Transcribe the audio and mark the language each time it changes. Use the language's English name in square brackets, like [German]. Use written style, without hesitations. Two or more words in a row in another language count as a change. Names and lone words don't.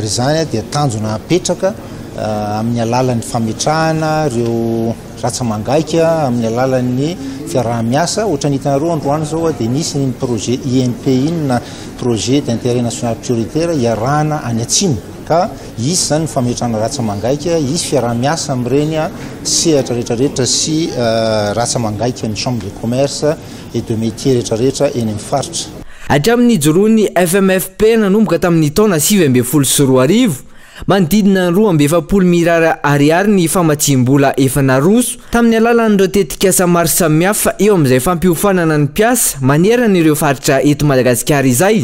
[Malagasy] zany dia tanjona apetraka amin'ny alalan'ny fametrahana ireo ratsamangaika amin'ny alalan'ny fiaraha-miasa ohatra ny hitanareo androany zao dia nisy ny projet INPI na [French] projet d'intérêt national prioritaire [Malagasy] iarahana any atsimo ka izy zany fametrahana ratsamangaika izy fiaraha-miasa amin'ireny sehatra rehetrarehetra sy ratsamangaika ny [French] chambre de commerce et de métier [Malagasy] rehetrarehetra eny amin'ny faritra. Hatramin'ny joroany FMFP nanomboka tamin'ny taona 2014 manodidina 270 mirara ariary ny famatsim-bola efa naroso tamin'ny alalan'ireo tetikasa maro samihafa eo amin'izay fampiofanana ny mpiasa maneran'ireo faritra eto Madagasikara izay.